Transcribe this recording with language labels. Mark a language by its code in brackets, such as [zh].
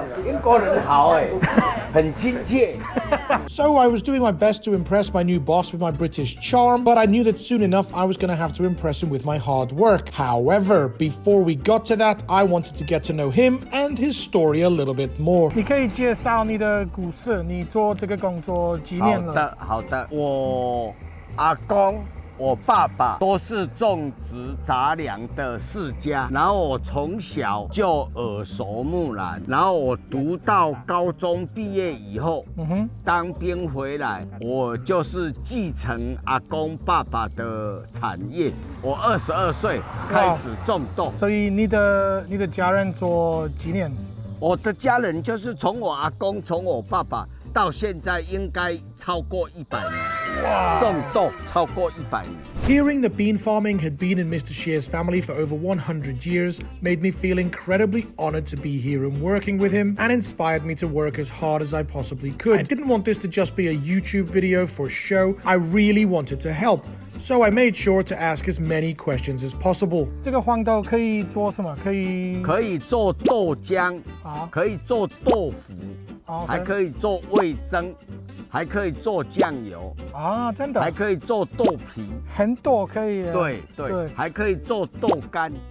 [zh] 英国人好哎，很亲切。 [en] So I was doing my best to impress my new boss with my British charm, but I knew that soon enough I was going to have to impress him with my hard work. However, before we got to that, I wanted to get to know him and his story a little bit more. [zh] 你可以介绍你的故事，你做这个工作几年了？好的，我阿公。我爸爸都是种植杂粮的世家，然后我从小就耳熟目染，然后我读到高中毕业以后，当兵回来，我就是继承阿公爸爸的产业。我22岁开始种豆，所以你的家人做几年？我的家人就是从我阿公，从我爸爸。到现在应该超过100年，种豆超过100年。 [en] Hearing that bean farming had been in Mr. Xie's family for over 100 years made me feel incredibly honored to be here and working with him, and inspired me to work as hard as I possibly could. I didn't want this to just be a YouTube video for show. I really wanted to help. So I made sure to ask as many questions as possible. [zh] 这个黄豆可以做什么？可以做豆浆，可以做豆腐。还可以做味噌，还可以做酱油啊，真的，还可以做豆皮，很多可以。对，还可以做豆干。